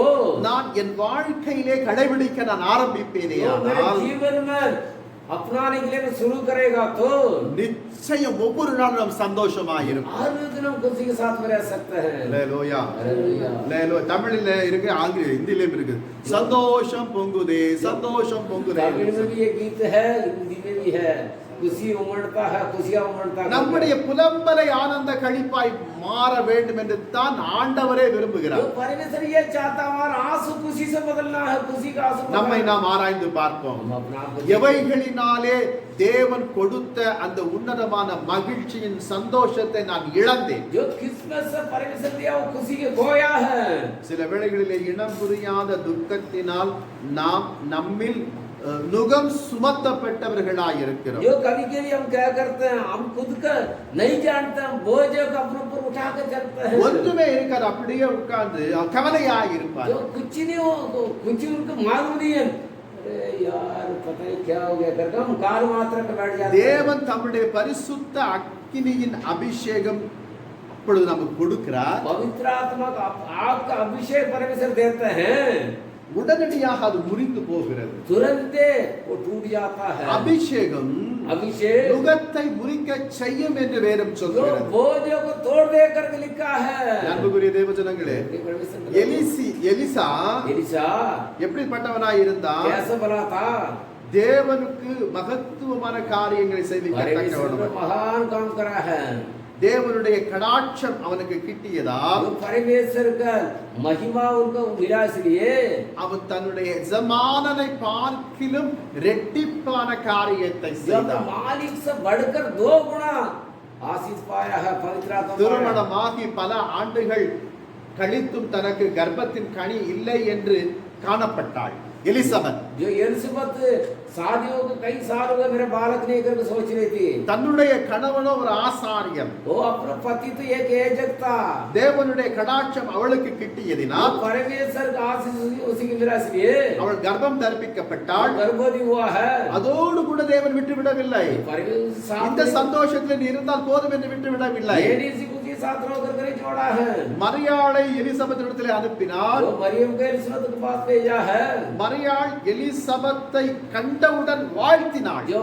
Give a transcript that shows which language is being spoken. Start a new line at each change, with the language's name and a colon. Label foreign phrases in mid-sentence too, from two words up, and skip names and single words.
Tamil: நான் என் வாழ்க்கையிலே கடைபிடிக்க நான் ஆரம்பிப்பேனே
Hindi: जो मेरे
Tamil: ஆனால்
Hindi: जीवन में अपनाने के लिए मैं शुरू करेगा तो
Tamil: நிச்சயம் ஒவ்வொரு நாளும் நாம் சந்தோஷமாக இருப்போம்.
Hindi: हर दिन हम खुशी के साथ में रह सकते हैं
Tamil: அல்லேலூயா.
Hindi: हालेलुया
Tamil: அல்லேலூயா. தமிழில இருக்கு, ஆங்கில ஹிந்திலயும் இருக்கு. சந்தோஷம் பொங்குதே, சந்தோஷம் பொங்குதே.
Hindi: तमिल में भी ये गीत है हिंदी में भी है खुशी उमड़ता है खुशियां उमड़ता है
Tamil: நம்முடைய புலம்பலை ஆனந்த களிப்பாய் மாற வேண்டும் என்று தான் ஆண்டவரே
Hindi: जो
Tamil: விரும்புகிறார்.
Hindi: परमेश्वर ये चाहता है हमारा आंसू खुशी से बदलना है खुशी का आंसू
Tamil: நம்மை நாம் ஆராய்ந்து பார்ப்போம்.
Hindi: हम अपना आप को
Tamil: எவைகளினாலே தேவன் கொடுத்த அந்த உன்னதமான மகிழ்ச்சியின் சந்தோஷத்தை நான் இழந்தேன்.
Hindi: जो किस्मत से परमेश्वर दिया वो खुशी के खोया है
Tamil: சில வேளைகளிலே இனம் புரியாத துக்கத்தினால் நாம் நம்மில் நுகம் சுமத்தப்பட்டவர்களாய் இருக்கிறோம்.
Hindi: जो कभी कभी हम क्या करते हैं हम खुद का नहीं जानते हम बोझ को अपने ऊपर उठा के चलते हैं
Tamil: ஒன்றுமே இருக்காது, அப்படியே உட்கார்ந்து கவலையாய் இருப்பார்.
Hindi: जो कुछ नहीं हो कुछ उनको मालूम नहीं है अरे यार पता नहीं क्या हो गया करके हम काल मात्र के बैठ जाते हैं
Tamil: தேவன் தம்முடைய பரிசுத்த அக்கினியின் அபிஷேகம் இப்பொழுது நமக்கு கொடுக்கிறார்.
Hindi: पवित्र आत्मा का आपका अभिषेक परमेश्वर देते हैं
Tamil: உடனடியாக அது முறிந்து போகிறது.
Hindi: तुरंत वो टूट जाता है
Tamil: அபிஷேகம்
Hindi: अभिषेक
Tamil: நுகத்தை முறிக்க செய்யும் என்று வேதம்
Hindi: जो
Tamil: சொல்கிறது.
Hindi: बोझों को तोड़ दे करके लिखा है
Tamil: அன்புக்குரிய தேவஜனங்களே, எலிசா
Hindi: एलिशा
Tamil: எப்படிப்பட்டவனாய் இருந்தான்?
Hindi: कैसा बना था
Tamil: தேவனுக்கு மகத்துவமான காரியங்களை
Hindi: परमेश्वर ने
Tamil: செய்திருக்க
Hindi: महान काम करा है
Tamil: தேவனுடைய கடாட்சம் அவனுக்கு கிட்டியதா
Hindi: जो परमेश्वर का महिमा उनको मिला इसलिए
Tamil: அவன் தன்னுடைய எஜமானனை பார்க்கிலும் ரெட்டிப்பான காரியத்தை
Hindi: जब
Tamil: செய்தான்.
Hindi: मालिक से बढ़कर 2 गुना आशीष पाया है पवित्र आत्मा पाया।
Tamil: திருமணமாகி பல ஆண்டுகள் கழித்தும் தனக்கு கர்ப்பத்தின் கனி இல்லை என்று காணப்பட்டாள் எலிசபெத்.
Hindi: जो एलिसबेथ शादी हो कई साल हो गए मेरे बालक नहीं करके सोच रही थी.
Tamil: தன்னுடைய கணவனோ ஒரு ஆசாரியன்.
Hindi: वो अपना पति तो एक याजक था.
Tamil: தேவனுடைய கடாட்சம் அவளுக்கு கிட்டியதினால்
Hindi: परमेश्वर का आशीष उसी की मिला इसलिए
Tamil: அவள் கர்ப்பம் தரிப்பிக்கப்பட்டாள்.
Hindi: गर्भवती हुआ है.
Tamil: அதோடு கூட தேவன் விட்டுவிடவில்லை. இந்த சந்தோஷத்தில் நீ இருந்தால் போதும் என்று விட்டுவிடவில்லை. மரியாளை எலிசபெத்திடத்திலே அனுப்பினார். மரியாள் எலிசபெத்தை கண்டவுடன் வாழ்த்தினாள்.